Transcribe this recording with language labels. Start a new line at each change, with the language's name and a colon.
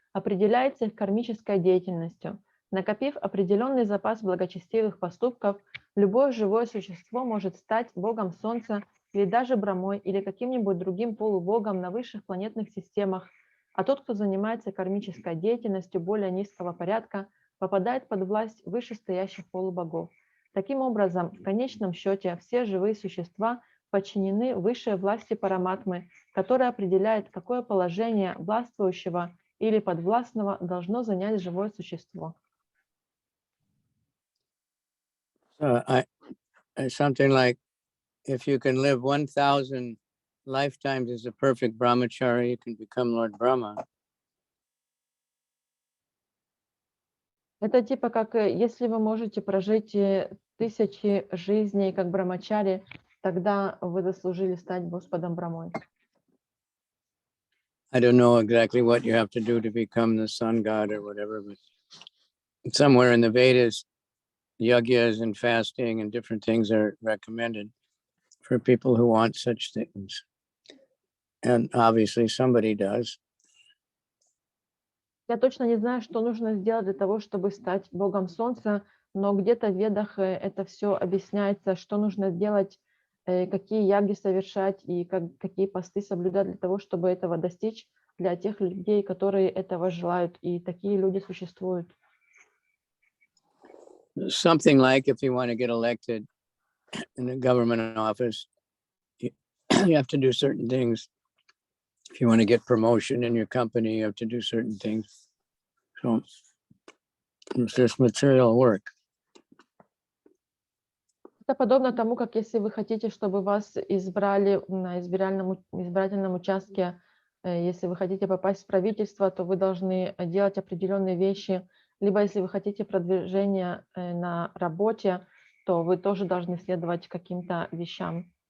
Russian: определяется их кармической деятельностью. Накопив определенный запас благочестивых поступков, любое живое существо может стать богом Солнца или даже Брамой или каким-нибудь другим полубогом на высших планетных системах, а тот, кто занимается кармической деятельностью более низкого порядка, попадает под власть вышестоящих полубогов. Таким образом, в конечном счете, все живые существа подчинены высшей власти Параматмы, которая определяет, какое положение властвующего или подвластного должно занять живое существо.
English: Something like, if you can live 1,000 lifetimes as a perfect brahmachari, you can become Lord Brahma.
Russian: Это типа как, если вы можете прожить 1000 жизней как брамачари, тогда вы заслужили стать Господом Брамой.
English: I don't know exactly what you have to do to become the sun god or whatever, but somewhere in the Vedas, yagyas and fasting and different things are recommended for people who want such things. And obviously somebody does.
Russian: Я точно не знаю, что нужно сделать для того, чтобы стать Богом Солнца, но где-то в Ведах это все объясняется, что нужно делать, какие яги совершать и какие посты соблюдать для того, чтобы этого достичь, для тех людей, которые этого желают. И такие люди существуют.
English: Something like, if you want to get elected in a government office, you have to do certain things. If you want to get promotion in your company, you have to do certain things. So it's just material work.
Russian: Это подобно тому, как если вы хотите, чтобы вас избрали на избирательном участке, если вы хотите попасть в правительство, то вы должны делать определенные вещи. Либо если вы хотите продвижения на работе, то вы тоже должны следовать каким-то вещам.